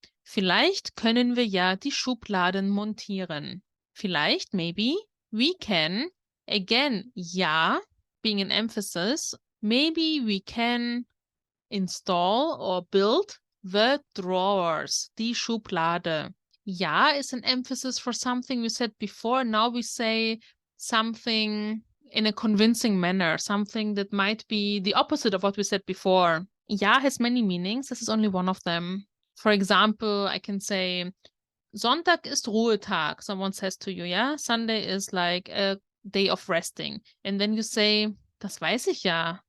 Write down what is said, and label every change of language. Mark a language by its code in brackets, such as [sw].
[de] Vielleicht können wir ja die Schubladen montieren. [en] Vielleicht, maybe, we can, again, ja, being an emphasis, maybe we can install or build the drawers, die Schublade. Ja is an emphasis for something we said before. Now we say something in a convincing manner, something that might be the opposite of what we said before. Ja has many meanings. This is only one of them. For example, I can say, [de] Sonntag ist Ruhetag. [en] Someone says to you, yeah, Sunday is like a day of resting. And then you say, [de] das weiß ich ja.